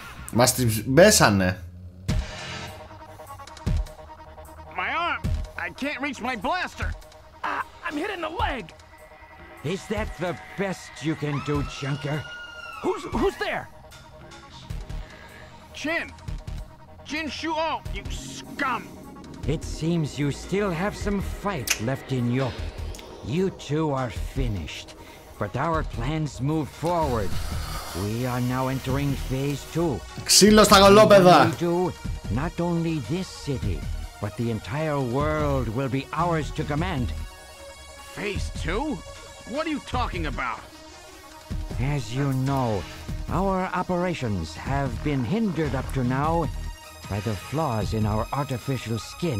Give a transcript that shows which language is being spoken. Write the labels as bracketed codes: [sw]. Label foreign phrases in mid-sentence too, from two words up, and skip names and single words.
[el] Μας τις μπέσανε. [en] My arm! I can't reach my blaster! I'm hit in the leg! Is that the best you can do, Junker? Who's there? Jin Shuo, you scum! It seems you still have some fight left in you. You two are finished, but our plans move forward. We are now entering phase 2. [el] Ξύλο στα γολόπεδα. [en] Not only this city, but the entire world will be ours to command. Phase 2? What are you talking about? As you know, our operations have been hindered up to now by the flaws in our artificial skin.